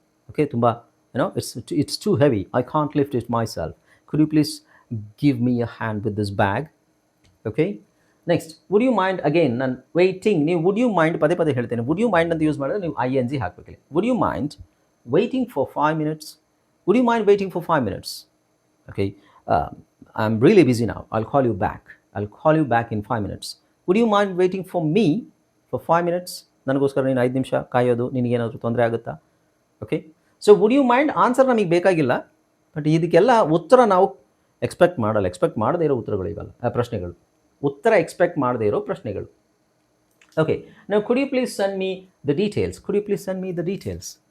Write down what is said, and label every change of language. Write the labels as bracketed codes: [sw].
[en] Okay, ತುಂಬ it's too heavy, I can't lift it myself. Could you please give me a hand with this bag? Okay, next would you mind, again ನಾನು waiting, ನೀವು would you mind [kn] ಪದೇ ಪದೇ ಹೇಳ್ತೇನೆ. [en] Would you mind ಅಂತ use ಮಾಡಿದ್ರೆ ನೀವು ING ಹಾಕಬೇಕಿಲ್ಲ. Would you mind waiting for 5 minutes? Would you mind waiting for 5 minutes? Okay, I'm really busy now, I'll call you back. I'll call you back in 5 minutes. Would you mind waiting for me for 5 minutes? [kn] ನನಗೋಸ್ಕರ ನೀನು 5 ನಿಮಿಷ ಕಾಯೋದು ನಿನಗೇನಾದರೂ ತೊಂದರೆ ಆಗುತ್ತಾ? Okay, so [en] would you mind [kn] answer ನಮಗೆ ಬೇಕಾಗಿಲ್ಲ, but ಇದಕ್ಕೆಲ್ಲ ಉತ್ತರ ನಾವು ಎಕ್ಸ್ಪೆಕ್ಟ್ ಮಾಡಲ್ಲ. ಎಕ್ಸ್ಪೆಕ್ಟ್ ಮಾಡದೇ ಇರೋ ಉತ್ತರಗಳು ಇವೆಲ್ಲ, ಪ್ರಶ್ನೆಗಳು, ಉತ್ತರ ಎಕ್ಸ್ಪೆಕ್ಟ್ ಮಾಡದೇ ಇರೋ ಪ್ರಶ್ನೆಗಳು. [en] Okay, ನಾವು could you please send me the details? Could you please send me the details?